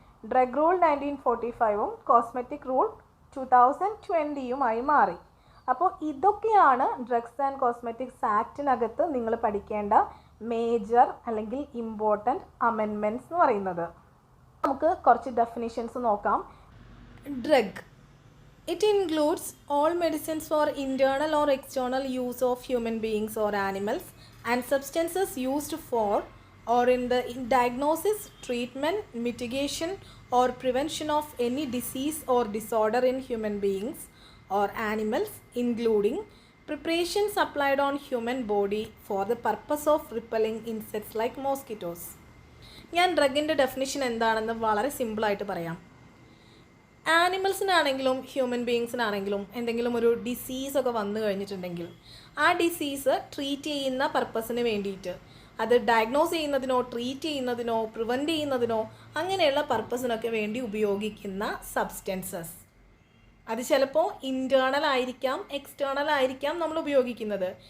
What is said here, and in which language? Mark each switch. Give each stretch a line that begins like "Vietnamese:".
Malayalam: Drug rule 1945ഉം cosmetic rule 2020യുമായി മാറി. അപ്പോൾ ഇതൊക്കെയാണ് ഡ്രഗ്സ് ആൻഡ് കോസ്മെറ്റിക്സ് ആക്റ്റിനകത്ത് നിങ്ങൾ പഠിക്കേണ്ട മേജർ അല്ലെങ്കിൽ ഇമ്പോർട്ടൻറ്റ് അമെൻമെൻറ്റ്സ് എന്ന് പറയുന്നത്. നമുക്ക് കുറച്ച് ഡെഫിനിഷൻസ് നോക്കാം.
English: Drug, it includes all medicines for internal or external use of human beings or animals and substances used for or in the diagnosis, treatment, mitigation or prevention of any disease or disorder in human beings or animals, including preparations applied on human body for the purpose of repelling insects like mosquitoes.
Malayalam: ഞാൻ ഡ്രഗിൻ്റെ definition എന്താണെന്ന് വളരെ സിമ്പിളായിട്ട് പറയാം. ആനിമൽസിനാണെങ്കിലും human ബീയിങ്സിനാണെങ്കിലും എന്തെങ്കിലും ഒരു ഡിസീസൊക്കെ വന്നു കഴിഞ്ഞിട്ടുണ്ടെങ്കിൽ ആ ഡിസീസ് ട്രീറ്റ് ചെയ്യുന്ന പർപ്പസിന് വേണ്ടിയിട്ട്, അത് ഡയഗ്നോസ് ചെയ്യുന്നതിനോ ട്രീറ്റ് ചെയ്യുന്നതിനോ പ്രിവെൻറ്റ് ചെയ്യുന്നതിനോ അങ്ങനെയുള്ള പർപ്പസിനൊക്കെ വേണ്ടി ഉപയോഗിക്കുന്ന സബ്സ്റ്റൻസസ്, അത് ചിലപ്പോൾ ഇൻറ്റേർണൽ ആയിരിക്കാം എക്സ്റ്റേർണൽ ആയിരിക്കാം നമ്മൾ ഉപയോഗിക്കുന്നത്.